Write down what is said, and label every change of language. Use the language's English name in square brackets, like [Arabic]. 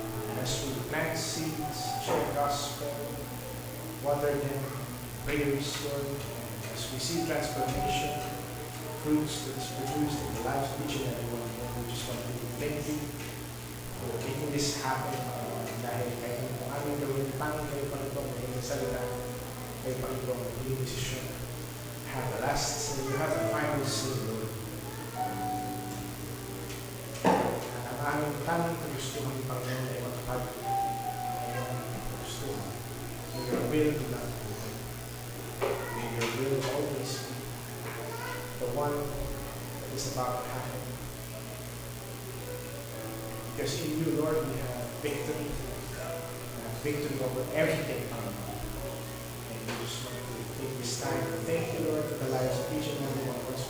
[English] And as we plant seeds, share the gospel, water them, prayers, Lord, and as we see transformation, fruits that's produced in the lives of each and every one, Lord, we just want to thank you for making this happen. [Filipino] Dahil kahit ano kung aming gawin, tanging kayo pa rin magiging salita, kayo pa rin magiging desisyon. [English] Have the last say, you have the final say, Lord. [Filipino] At ang aming tanging kagustuhan ng Panginoon ay matupad ang iyong kagustuhan. [English] May your will be done. May your will always be the one that is about to happen. Because in you, Lord, we have victory. Victory over everything, Panginoon. And we just want to take this time to thank you, Lord, for the lives of each and every one of us.